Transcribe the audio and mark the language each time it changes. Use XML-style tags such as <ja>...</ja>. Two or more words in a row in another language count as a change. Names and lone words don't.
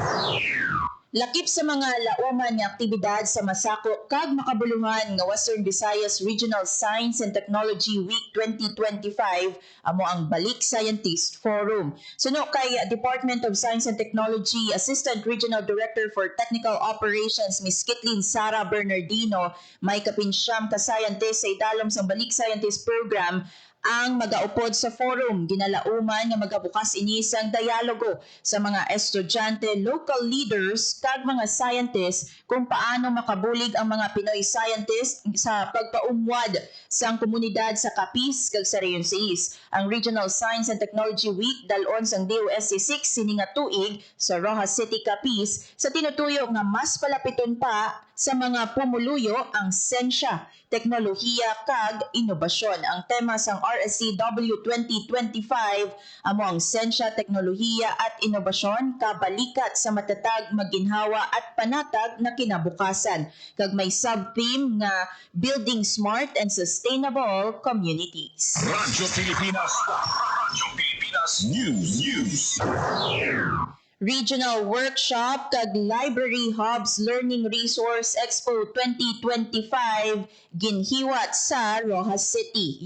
<hil>Lakip sa mga lauman nga aktibidad sa masako kag makabuluhan nga Western Visayas Regional Science and Technology Week 2025 amo ang Balik Scientist Forum. Suno kay Department of Science and Technology Assistant Regional Director for Technical Operations Ms. Kitlin Sara Bernardino, may kapinsyam ka scientist sa idalom sa Balik Scientist Program ang magaupod sa forum. Ginalauman nga magabukas inisang dialogo sa mga estudyante,</hil> <en>local leaders</en> <hil>kag mga scientists kung paano makabulig ang mga Pinoy scientists sa pagpaumwad sa komunidad sa Capiz kag sa Rehiyon 6. Ang Regional Science and Technology Week dalon sang DOSC 6 sini nga tuig sa Rojas City, Capiz sa tinutuyo nga mas palapiton pa sa mga pumuluyo ang siyensya, teknolohiya kag inobasyon. Ang tema sang RSCW 2025 amo ang</hil> <tl>siyensya, teknolohiya at inobasyon kabalikat sa matatag, maginhawa at panatag na kinabukasan.</tl> <hil>Kag may sub-theme nga Building Smart and Sustainable Communities. Radyo Pilipinas. Radyo Pilipinas News. Regional Workshop kag Library Hubs Learning Resource Expo 2025 ginhiwat sa Rojas City.</hil>